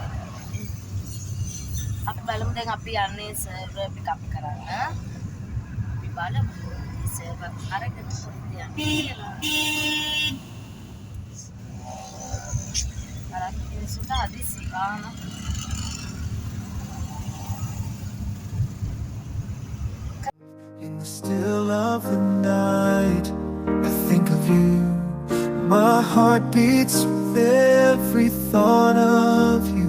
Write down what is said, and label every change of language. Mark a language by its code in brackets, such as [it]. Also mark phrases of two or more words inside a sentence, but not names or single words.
[si] අපි බලමු දැන් අපි යන්නේ [en] server pickup [si] කරන්න. අපි බලමු සර්වර් අරගෙන කොහෙද යන්නේ කියලා. බලන්න සුදා හදිසි ගාන. [en] In the still of the night, I think of you. My heart beats with every thought of you.